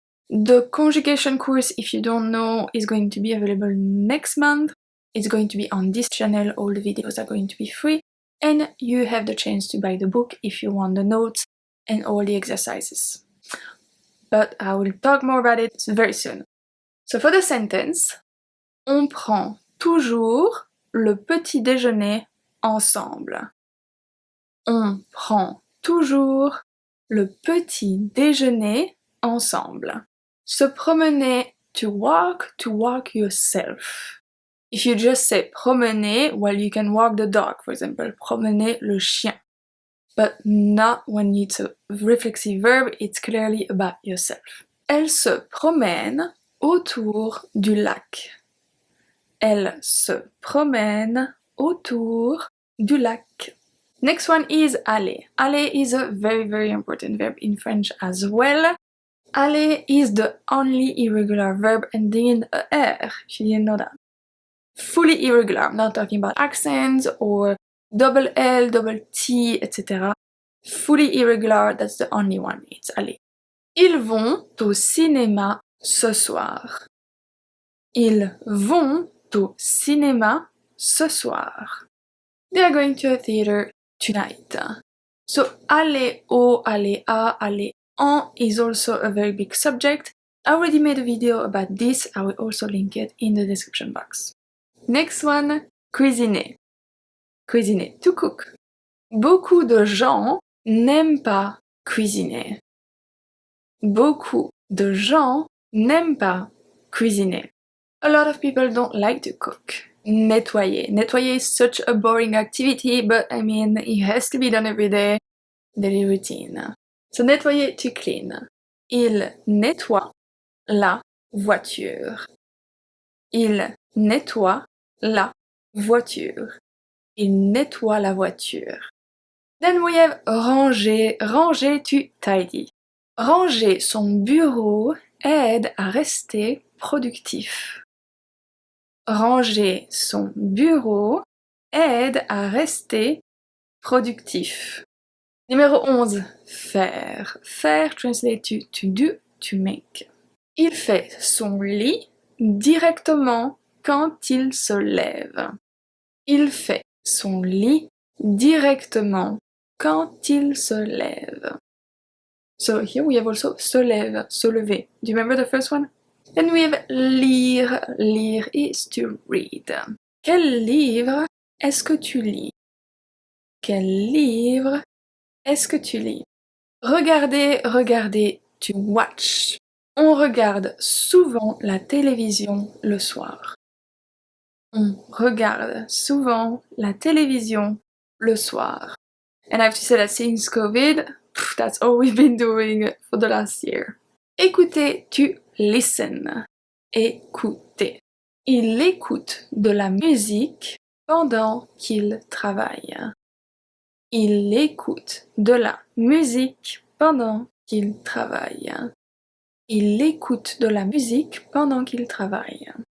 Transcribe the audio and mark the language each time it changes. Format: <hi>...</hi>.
<en>The conjugation course, if you don't know, is going to be available next month. It's going to be on this channel, all the videos are going to be free. And you have the chance to buy the book if you want the notes and all the exercises. But I will talk more about it very soon. So for the sentence,</en> <fr>On prend toujours le petit déjeuner ensemble. On prend toujours le petit déjeuner ensemble.</fr> <en>Se promener, to walk yourself. If you just say promener, well, you can walk the dog, for example.</en> <fr>Promener le chien.</fr> <en>But not when it's a reflexive verb, it's clearly about yourself.</en> <fr>Elle se promène autour du lac. Elle se promène autour du lac.</fr> <en>Next one is aller. Aller is a very, very important verb in French as well. Aller is the only irregular verb ending in a R, if you didn't know that. Fully irregular, I'm not talking about accents or double L, double T, etc. Fully irregular, that's the only one, it's aller.</en> <fr>Ils vont au cinéma ce soir. Ils vont au cinéma ce soir.</fr> <en>They are going to a theater tonight. So aller au, aller à, aller en is also a very big subject. I already made a video about this, I will also link it in the description box. Next one, cuisiner. Cuisiner, to cook.</en> <fr>Beaucoup de gens n'aiment pas cuisiner. Beaucoup de gens n'aiment pas cuisiner.</fr> <en>A lot of people don't like to cook. Nettoyer. Nettoyer is such a boring activity, but I mean, it has to be done every day. Daily routine. So nettoyer, to clean. Il nettoie la voiture.</en> <fr>Il nettoie la voiture. Il nettoie la voiture.</fr> <en>Then we have ranger. Ranger, to tidy.</en> <fr>Ranger son bureau aide à rester productif. Ranger son bureau aide à rester productif. Numéro 11,</fr> <en>faire. Faire, translate to do, to make.</en> <fr>Il fait son lit directement quand il se lève. Il fait son lit directement quand il se lève.</fr> <en>So here we have also se lève, se lever. Do you remember the first one? Then we have lire. Lire is to read.</en> <fr>Quel livre est-ce que tu lis? Quel livre est-ce que tu lis?</fr> <en>Regarder, regarder, to watch.</en> <fr>On regarde souvent la télévision le soir. On regarde souvent la télévision le soir.</fr> <en>And I have to say that since COVID, that's all we've been doing for the last year. Écouter, to listen. Écouter.</en> <fr>Il écoute de la musique pendant qu'il travaille. Il écoute de la musique pendant qu'il travaille. Il écoute de la musique pendant qu'il travaille.</fr>